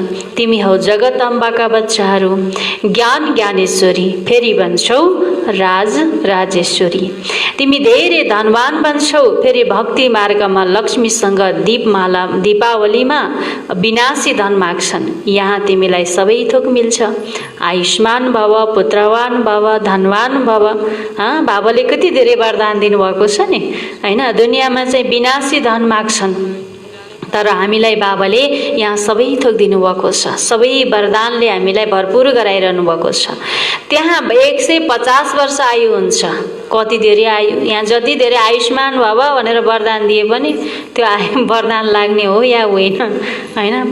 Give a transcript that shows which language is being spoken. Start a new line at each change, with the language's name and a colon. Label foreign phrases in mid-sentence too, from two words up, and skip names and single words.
Nepali: तिमी हौ जगदम्बाका बच्चाहरू, ज्ञान ज्ञानेश्वरी, फेरि भन्छौ राज राजेश्वरी। तिमी धेरै धनवान बन्छौ, फेरि भक्ति मार्गमा लक्ष्मीसँग दीपमाला, दीपावलीमा विनाशी धन माग्छन्। यहाँ तिमीलाई सबै थोक मिल्छ।
Sanskrit: आयुष्मान भव, पुत्रवान भव, धनवान भव।
Nepali: बाबाले कति धेरै वरदान दिनुभएको छ नि होइन। दुनियाँमा चाहिँ विनाशी धन माग्छन्, तर हामीलाई बाबाले यहाँ सबै थोक दिनुभएको छ। सबै वरदानले हामीलाई भरपुर गराइरहनु भएको छ। त्यहाँ 150 वर्ष आयु हुन्छ कति धेरै आयु, यहाँ जति धेरै
Sanskrit: आयुष्मान भव
Nepali: भनेर वरदान दिए पनि त्यो वरदान लाग्ने हो या होइन, होइन।